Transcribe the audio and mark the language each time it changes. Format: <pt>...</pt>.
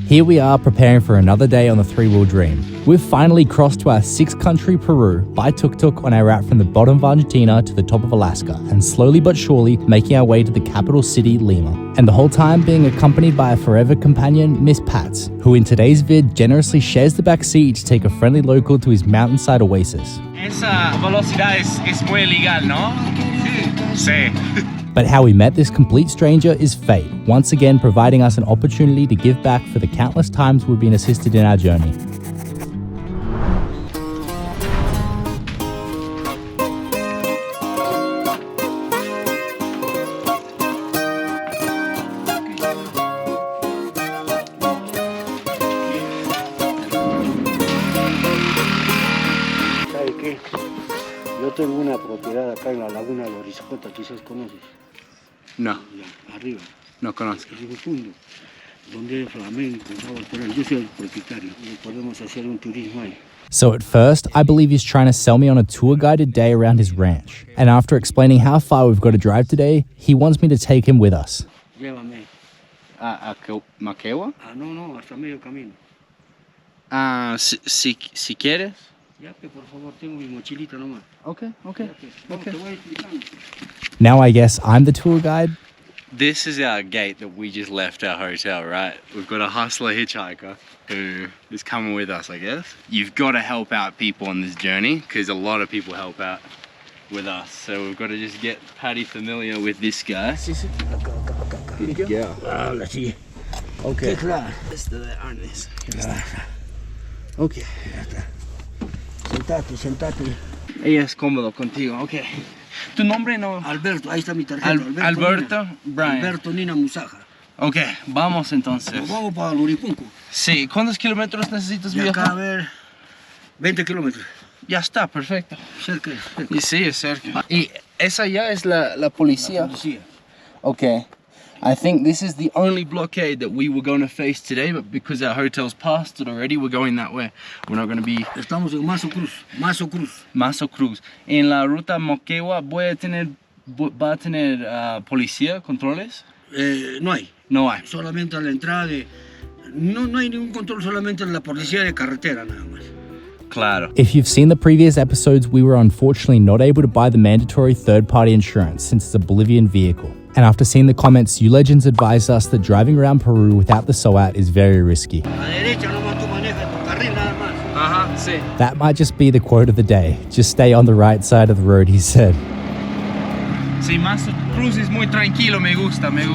<en>Here we are preparing for another day on the three-wheel dream. We've finally crossed to our six-country Peru by Tuktuk on our route from the bottom of Argentina to the top of Alaska, and slowly but surely making our way to the capital city, Lima. And the whole time being accompanied by a forever companion, Miss Pats, who in today's vid generously shares the back seat to take a friendly local to his mountainside oasis.</en> <es>Esa velocidad es muy ilegal, ¿no? Sí.</es> <en>But how we met this complete stranger is fate, once again providing us an opportunity to give back for the countless times we've been assisted in our journey.</en> <es>¿Sabe qué? Yo tengo una propiedad acá en la laguna de Orizapota, quizás conoces. No, Arriba, no conozco. arriba fondo, donde hay flamenco, ¿no? Yo soy el propietario, podemos hacer un turismo ahí.</es> <en>So at first, I believe he's trying to sell me on a tour guided day around his ranch. And after explaining how far we've got to drive today, he wants me to take him with us.</en> <es>Llévame. ¿A Maquewa? No, hasta medio camino. Si quieres. Ya que por favor, tengo mi mochilita nomás.</es> <en>Okay.</en> <es>Vamos, te voy explicando.</es> <en>Now I guess I'm the tour guide. This is our gate that we just left our hotel, right? We've got a hustler hitchhiker who is coming with us, I guess. You've got to help out people on this journey because a lot of people help out with us. So we've got to just get Patty familiar with this guy.</en> <es>Acá.</es> <en>Good girl.</en> <es>Ahora sí.</es> <en>Okay.</en> <es>Claro.</es> <en>It's the arness.</en> <es>Ok, ya está. Sentate. Ella es cómodo contigo, ok. ¿Tu nombre no? Alberto, ahí está mi tarjeta. Alberto, Nina. Brian. Alberto Nina Musaja. Ok, vamos entonces. Nos vamos para Luripunco. Sí, ¿cuántos kilómetros necesitas De acá a viajar? ver, 20 kilómetros. Ya está, perfecto. Cerca. Y sí, es cerca. Y esa ya es la policía. Policía.</es> <en>Okay, I think this is the only blockade that we were going to face today, but because our hotel's passed it already, we're going that way. We're not going to be</en> <es>Estamos en Mazo Cruz. Mazo Cruz. En la ruta Moquegua va a tener policía, controles? No hay. No hay. Solamente a la entrada de... No hay ningún control, solamente la policía de carretera nada más. Claro.</es> <en>If you've seen the previous episodes, we were unfortunately not able to buy the mandatory third-party insurance since it's a Bolivian vehicle. And after seeing the comments, you legends advised us that driving around Peru without the SOAT is very risky.</en> <es>A la derecha nomás tú manejas tu carril nada más. Ajá, sí.</es> <en>That might just be the quote of the day. Just stay on the right side of the road, he said.</en> <es>Sí, Mazo Cruz es muy tranquilo, me gusta.</es>